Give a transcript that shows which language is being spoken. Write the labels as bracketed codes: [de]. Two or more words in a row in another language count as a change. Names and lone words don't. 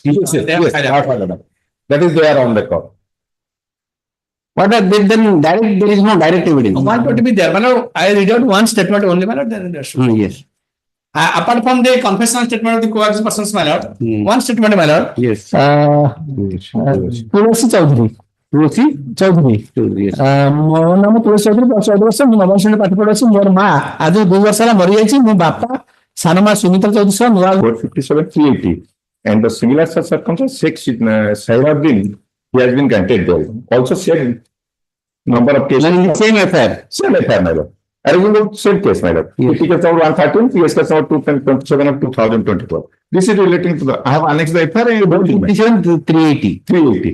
[en] Yes, that is there on record. What are they then direct, there is no direct evidence. 120 be there. I read out one statement only, there should be. Yes. Apart from the confessional statement of the coerced persons, my lord, one statement, my lord. Yes. [or] तुलसी चौधरी ମୋ ନାମ ତୁଳସୀ ଚୌଧୁରୀ 14 ବର୍ଷ ମୁଁ ନବମ ଶ୍ରେଣୀ ପାଠ ପଢୁଛି ମୋର ମା ଆଜି 2 ବର୍ଷ ହେଲା ମରିଯାଇଛି ମୋ ବାପା ସାନ ମା ସୁମିତ୍ରା ଚୌଧୁରୀ ସହ ନୂଆ [en] 457,380 and the similar circumstance Sheikh Sairaddin, he has been granted bail. Also same number of cases. Same affair. Same affair, my lord. Arranging the same case, my lord. Yes. Case number 113, PS case number 227 of 2024. This is relating to the, I have annexed the FIR and both 380.